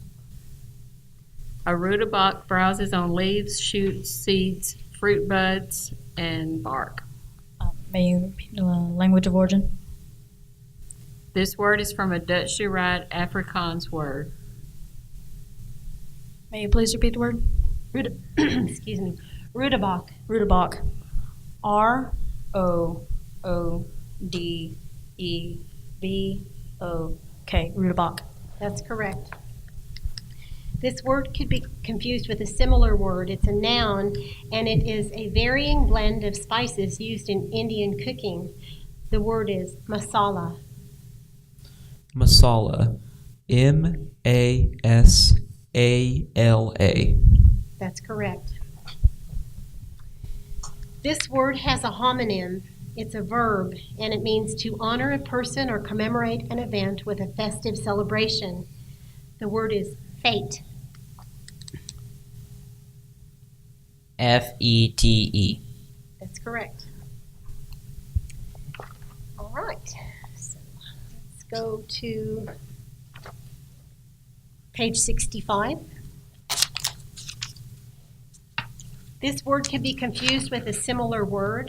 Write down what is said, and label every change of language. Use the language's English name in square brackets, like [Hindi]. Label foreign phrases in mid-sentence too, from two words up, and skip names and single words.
[English] A rutabaga browses on leaves, shoots, seeds, fruit buds, and bark. May you repeat the language of origin? This word is from a Dutch derived Afrikaans word. May you please repeat the word? Excuse me. Rudebach. Rudebach. R-O-O-D-E-B-O-K. Rudebach. That's correct. This word could be confused with a similar word. It's a noun, and it is a varying blend of spices used in Indian cooking. The word is masala. Masala. M-A-S-A-L-A. That's correct. This word has a homonym. It's a verb, and it means to honor a person or commemorate an event with a festive celebration. The word is fete. F-E-T-E. That's correct. All right. So let's go to page 65. This word can be confused with a similar word.